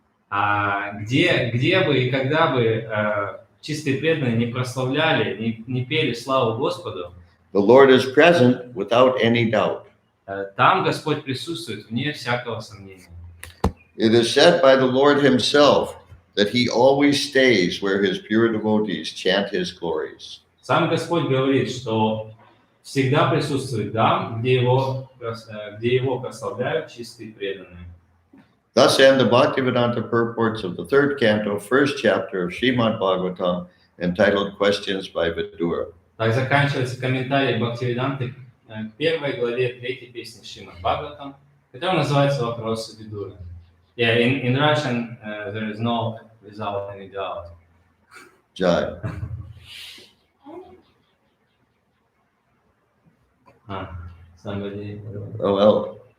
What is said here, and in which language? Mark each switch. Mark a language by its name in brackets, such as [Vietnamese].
[Russian] где бы и когда бы чистые преданные не прославляли, не пели славу Господу, [English] the Lord is present without any doubt. [Russian] Там Господь присутствует вне всякого сомнения. [English] It is said by the Lord himself that he always stays where his pure devotees chant his glories. [Russian] Сам Господь говорит, что всегда присутствует там, где его прославляют чистые преданные. [English] Thus end the Bhaktivedanta purports of the third canto, first chapter of Srimad Bhagavatam, entitled Questions by Vidura. [Russian] Так заканчивается комментарий Бхактивиданты к первой главе третьей песни Шримад Бхагаватам, которая называется «Вопросы Видуры». [English] Yeah, in Russian, there is no without any doubt. Jai. Somebody. Oh, well.